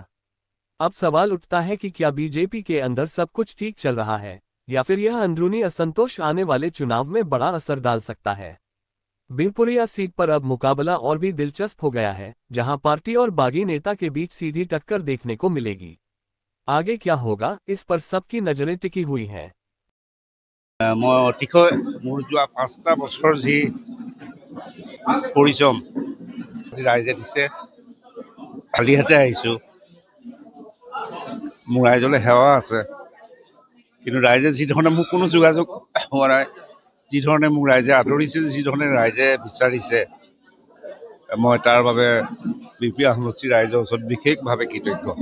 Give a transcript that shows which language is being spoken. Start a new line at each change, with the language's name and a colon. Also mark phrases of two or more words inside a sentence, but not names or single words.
Hindi: अब सवाल उठता है कि क्या बीजेपी के अंदर सब कुछ ठीक चल रहा है या फिर यह अंदरूनी असंतोष आने वाले चुनाव में बड़ा असर डाल सकता है। बिपुरिया सीट पर अब मुकाबला और भी दिलचस्प हो गया है, जहां पार्टी और बागी नेता के बीच सीधी टक्कर देखने को मिलेगी। आगे क्या होगा, इस पर सबकी नजरें टिकी हुई हैं।
Assamese: मैं অতিশয় মোৰ যোৱা 5টা বছৰ যি পৰিশ্ৰম ৰাইজে দিছে, খালি হাতে আহিছোঁ। মোৰ ৰাইজলৈ সেৱা আছে, কিন্তু ৰাইজে যি ধৰণে মোক কোনো যোগাযোগ হোৱা নাই, যি ধৰণে মোক ৰাইজে আদৰিছে, যি ধৰণে ৰাইজে বিচাৰিছে, মই তাৰ বাবে বিপিয়া সমষ্টিৰ ৰাইজৰ ওচৰত বিশেষভাৱে কৃতজ্ঞ।